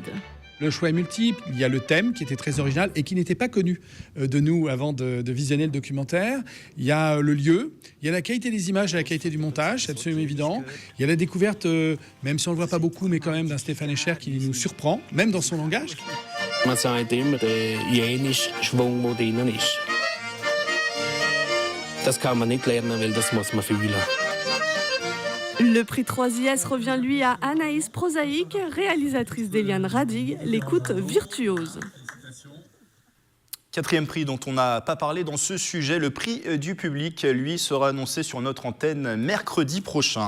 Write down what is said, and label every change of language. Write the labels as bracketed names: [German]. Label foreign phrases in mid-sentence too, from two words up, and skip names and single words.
[French] Le choix est multiple. Il y a le thème qui était très original et qui n'était pas connu de nous avant de visionner le documentaire. Il y a le lieu, il y a la qualité des images et la qualité du montage, c'est absolument évident. Il y a la découverte, même si on ne le voit pas beaucoup, mais quand même d'un Stéphane Escher qui nous surprend, même dans son langage. [German] Man sagt immer, der Jenisch Schwung, der drinnen ist. Das kann man nicht lernen, weil das muss man fühlen. [French] Le prix 3IS revient lui à Anaïs Prosaïque, réalisatrice d'Eliane Radig, l'écoute virtuose. 4e prix dont on n'a pas parlé dans ce sujet, le prix du public, lui, sera annoncé sur notre antenne mercredi prochain.